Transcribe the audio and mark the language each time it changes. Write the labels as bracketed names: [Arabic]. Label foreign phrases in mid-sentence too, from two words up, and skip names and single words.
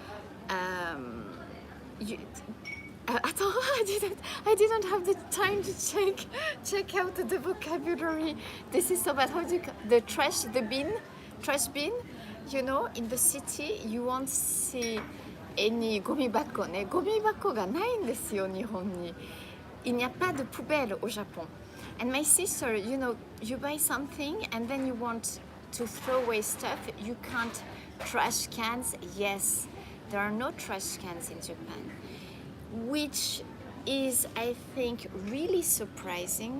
[English] I didn't have the time to check out the vocabulary. This is so bad. How do you the trash bin? You know, in the city you won't see any [Japanese] ゴミ箱ね。ゴミ箱がないんですよ、日本に。 [French] Il n'y a pas de poubelle au Japon. [English] And my sister, you know, you buy something and then you want to throw away stuff. You can't. Trash cans, yes, there are no trash cans in Japan, which is, I think, really surprising.